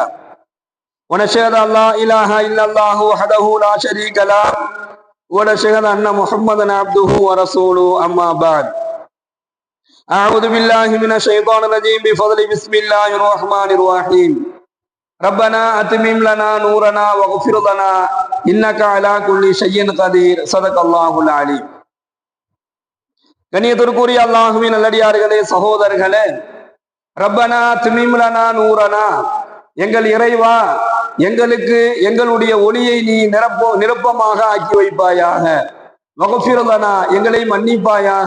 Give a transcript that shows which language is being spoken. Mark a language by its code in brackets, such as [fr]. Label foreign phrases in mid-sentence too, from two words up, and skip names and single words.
[ar] ونشهد أن لا إله إلا الله وحده لا شريك له ونشهد أن محمدا عبده ورسوله. أما بعد، أعوذ بالله من الشيطان الرجيم بفضل بسم الله الرحمن الرحيم. ربنا أتمم لنا نورنا واغفر لنا إنك على كل شيء قدير. صدق الله العليم. [ta] கண்ணியத்திற்குரிய அல்லாஹ்வின் நல்லடியார்களே, சகோதரர்களே, [ar] ربنا أتمم لنا نورنا, [ta] எங்கள் இறைவா, எங்களுக்கு எங்களுடைய ஒளியை நீ நிரப்பமாக ஆக்கி வைப்பாயாக. [ar] واغفر لنا, [ta] எங்களை மன்னிப்பாயாக.